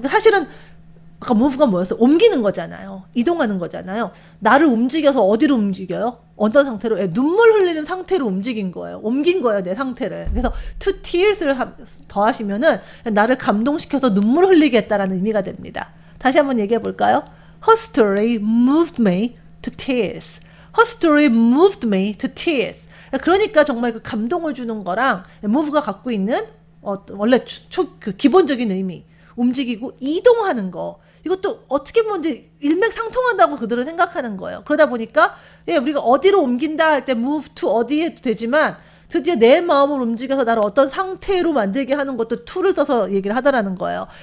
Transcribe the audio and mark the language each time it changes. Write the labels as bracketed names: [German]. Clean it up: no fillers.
[Korean] 사실은 아까 move가 뭐였어? 옮기는 거잖아요. 이동하는 거잖아요. 나를 움직여서 어디로 움직여요? 어떤 상태로? 눈물 흘리는 상태로 움직인 거예요. 옮긴 거예요, 내 상태를. 그래서 to tears를 더하시면은 나를 감동시켜서 눈물 흘리게 했다라는 의미가 됩니다. 다시 한번 얘기해 볼까요? [English] Her story moved me to tears. Her story moved me to tears. [Korean] 그러니까 정말 그 감동을 주는 거랑 move가 갖고 있는 원래 그 기본적인 의미, 움직이고 이동하는 거. 이것도 어떻게 보면 이제 일맥상통한다고 그들은 생각하는 거예요. 그러다 보니까 우리가 어디로 옮긴다 할 때 move to 어디 해도 되지만 드디어 내 마음을 움직여서 나를 어떤 상태로 만들게 하는 것도 to를 써서 얘기를 하더라는 거예요.